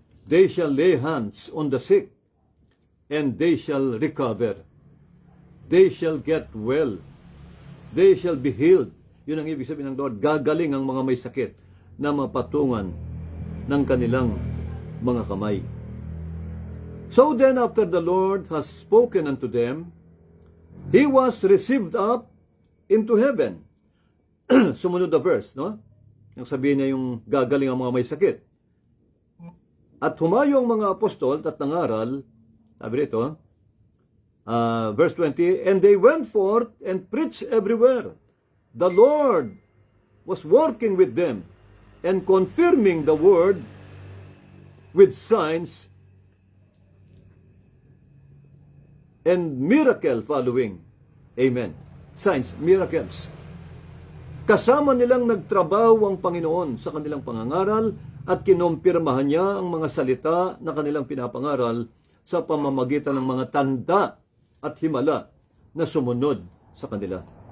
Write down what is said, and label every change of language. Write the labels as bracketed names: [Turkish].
[English] They shall lay hands on the sick and they shall recover. They shall get well. They shall be healed. [Filipino] Yun ang ibig sabihin ng Lord. Gagaling ang mga may sakit na mapatungan ng kanilang mga kamay. [English] So then, after the Lord has spoken unto them, he was received up into heaven. [Filipino] Sumunod na verse, no? Yung sabihin niya yung gagaling ang mga may sakit. At humayo ang mga apostol at nangaral, sabi rito, verse 20, [English] and they went forth and preached everywhere. The Lord was working with them and confirming the word with signs and miracle following. Amen. Signs, miracles. [Filipino] Kasama nilang nagtrabaho ang Panginoon sa kanilang pangangaral at kinumpirmahan niya ang mga salita na kanilang pinapangaral sa pamamagitan ng mga tanda at himala na sumunod sa kanila.